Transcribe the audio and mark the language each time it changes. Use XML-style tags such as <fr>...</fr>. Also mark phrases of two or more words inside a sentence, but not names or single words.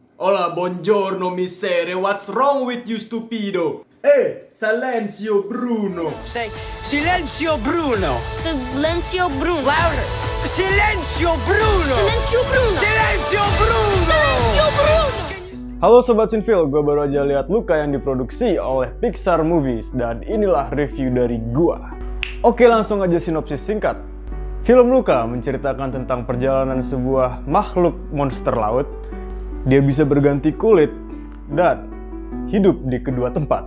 <it>Hola, buongiorno, miseria.</it> <en>What's wrong with you, stupido?</en> <it>Silenzio, Bruno. Say, Silenzio Bruno. Silenzio Bruno. Louder. Silenzio Bruno. Silenzio Bruno. Silenzio Bruno. Silenzio Bruno.</it> <id>Halo Sobat Sinfil, gue baru aja lihat Luca yang diproduksi oleh Pixar Movies dan inilah review dari gua. Oke, langsung aja sinopsis singkat. Film Luca menceritakan tentang perjalanan sebuah makhluk monster laut. Dia bisa berganti kulit dan hidup di kedua tempat.</id>